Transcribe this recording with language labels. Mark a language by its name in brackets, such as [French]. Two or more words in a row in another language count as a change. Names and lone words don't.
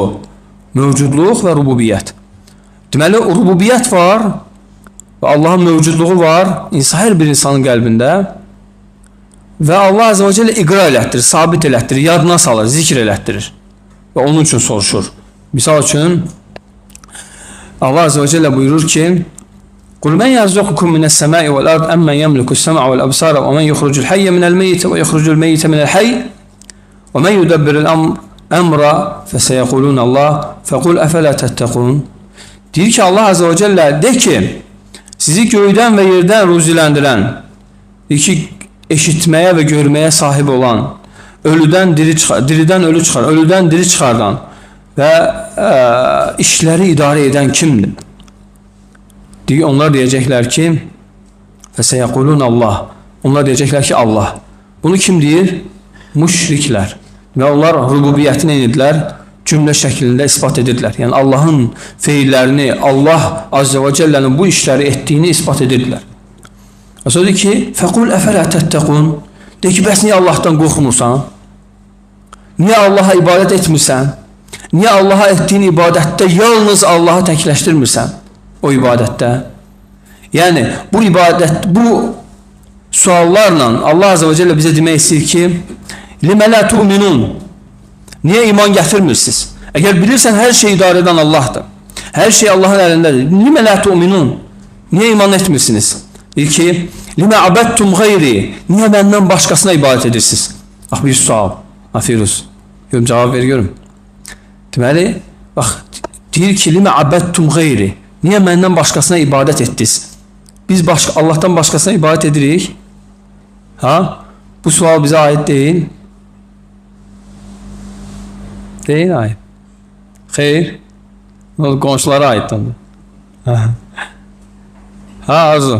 [Azerbaijani] Mövcudluq və rububiyyət. Deməli, rububiyyət var və Allahın mövcudluğu var hər bir insanın qəlbində və Allah [Arabic] عز وجل [Azerbaijani] iqrar elətdirir, sabit elətdirir, yadına salır, zikr elətdirir və onun üçün soruşur. Misal üçün, Allah [Arabic] عز وجل [Azerbaijani] buyurur ki, [Arabic] قُلْ مَنْ يَرْزُقُكُمْ مِنَ السَّمَاءِ وَالْأَرْضِ أَمَّنْ يَمْلِكُ السَّمْعَ وَالْأَبْصَارَ وَمَنْ يُخْرِجُ الْحَيَّ مِنَ الْمَيِّتِ وَيُخْرِجُ الْمَيِّتَ مِنَ الْحَيِّ وَمَنْ يُدَبِّرُ الْأَمْرَ فَسَيَقُولُونَ اللّٰهِ فَقُلْ أَفَلَا تَتَّقُونَ. [Azerbaijani] Deyir ki, Allah [Arabic] عز وجل, [Azerbaijani] de ki, sizi göydən və yerdən ruziləndirən, eşitməyə və görməyə sahib olan, diridən ölü çıxar, ölüdən diri çıxardan və işləri idarə edən kimdir? Onlar deyəcəklər ki, [Arabic] فَسَيَقُولُونَ اللّٰهِ. [Azerbaijani] Onlar deyəcəklər ki, Allah. Bunu kim deyir? Müşriklər. Və onlar rububiyyətini edirlər, cümlə şəklində ispat edirlər. Yəni, Allahın feillərini, Allah [Arabic] عز وجل [Azerbaijani] bu işləri etdiyini ispat edirlər. Və sonra deyir ki, [Arabic] فَقُلْ أَفَلَا تَتَّقُونَ. [Azerbaijani] Deyir ki, bəs niyə Allahdan qorxmursan? Niyə Allaha ibadət etmirsən? Niyə Allaha etdiyin ibadətdə yalnız Allahı təkləşdirmirsən? O ibadətdə. Yəni, bu ibadət, bu suallarla Allah [Arabic] عز وجل [Azerbaijani] bizə demək istəyir ki, [Arabic] لِمَ لَا تُؤْمِنُونَ. [Azerbaijani] Niyə iman gətirmirsiniz? Əgər bilirsən, hər şey idarə edən Allahdır. Hər şey Allahın əlindədir. [Arabic] لِمَ لَا تُؤْمِنُونَ. [Azerbaijani] Niyə iman etmirsiniz? Deyir ki, [Arabic] لِمَ عَبَدْتُمْ غَيْرِ. [Azerbaijani] Niyə məndən başqasına ibadət edirsiniz? Bax, bir sual. Afiruz. Görüm, cavab ver, görüm. Deməli, bax, deyir ki, [Arabic] لِمَ عَبَدْتُمْ غَيْرِ. [Azerbaijani] Niyə məndən başqasına ibadət etdiniz? Biz Allahdan başqasına ibadət edirik. Ha? Bu sual bizə aid deyil. Deyil aid. Xeyr. Qonşulara aiddir. Ha, Arzu.